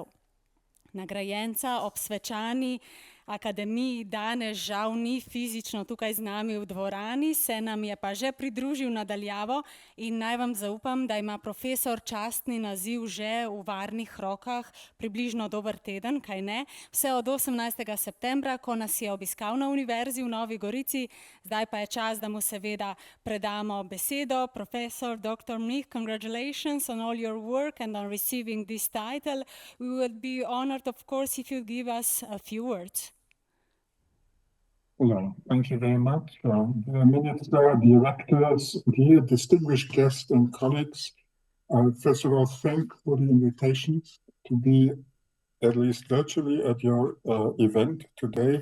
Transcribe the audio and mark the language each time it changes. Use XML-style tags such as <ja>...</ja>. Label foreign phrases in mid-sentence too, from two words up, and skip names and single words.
<sl>Nagrajenca ob svečani akademiji danes žal ni fizično tukaj z nami v dvorani, se nam je pa že pridružil nadaljavo in naj vam zaupam, da ima profesor častni naziv že v varnih rokah približno dober teden, kaj ne, vse od 18. septembra, ko nas je obiskal na Univerzi v Novi Gorici. Zdaj pa je čas, da mu seveda predamo besedo.</sl> <en>Professor Dr. Nih, congratulations on all your work and on receiving this title. We would be honored, of course, if you give us a few words. Hello, thank you very much. Dear Minister, directors, dear distinguished guests and colleagues, first of all, thank for the invitation to be at least virtually at your event today.</en>